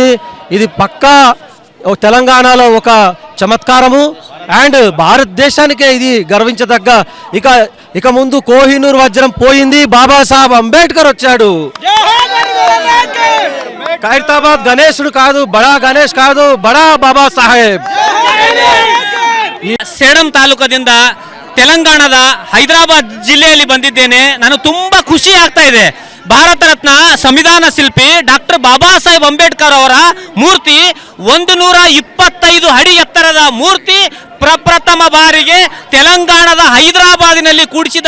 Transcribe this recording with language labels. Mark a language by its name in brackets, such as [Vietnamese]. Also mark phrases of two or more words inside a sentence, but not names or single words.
[Telugu] ఇది పక్కా తెలంగాణలో ఒక చమత్కారము అండ్ భారతదేశానికే ఇది గర్వించదగ్గ. ఇక ముందు కోహినూర్ వజ్రం పోయింది, బాబాసాహెబ్ అంబేద్కర్ వచ్చాడు. ఖైరతాబాద్ గణేశుడు కాదు, బడా గణేష్ కాదు బడా బాబా సాహేబ్. [Kannada] ಸೇಡಂ ತಾಲೂಕದಿಂದ ತೆಲಂಗಾಣದ ಹೈದರಾಬಾದ್ ಜಿಲ್ಲೆಯಲ್ಲಿ ಬಂದಿದ್ದೇನೆ. ನಾನು ತುಂಬಾ ಖುಷಿ ಆಗ್ತಾ ಇದೆ. ಭಾರತ ರತ್ನ ಸಂವಿಧಾನ ಶಿಲ್ಪಿ ಡಾಕ್ಟರ್ ಬಾಬಾ ಸಾಹೇಬ್ ಅಂಬೇಡ್ಕರ್ ಅವರ ಮೂರ್ತಿ 125 ಅಡಿ ಎತ್ತರದ ಮೂರ್ತಿ ಪ್ರಪ್ರಥಮ ಬಾರಿಗೆ ತೆಲಂಗಾಣದ ಹೈದರಾಬಾದಿನಲ್ಲಿ ಕೂಡಿಸಿದ್ದಾರೆ.